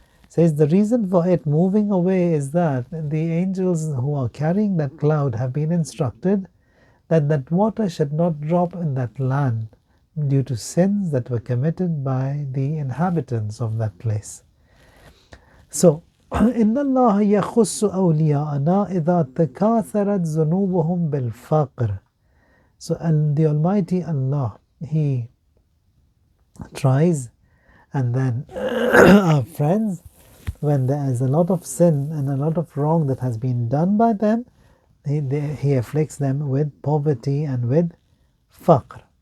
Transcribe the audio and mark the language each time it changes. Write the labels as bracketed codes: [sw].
[en] Says the reason for it moving away is that the angels who are carrying that cloud have been instructed that that water should not drop in that land due to sins that were committed by the inhabitants of that place. [ar] So, إن الله يخص أولياءنا إذا تكاثرت ذنوبهم بالفقر. [en] So the Almighty Allah, He tries, and then our friends, when there is a lot of sin and a lot of wrong that has been done by them, He afflicts them with poverty and with faqr.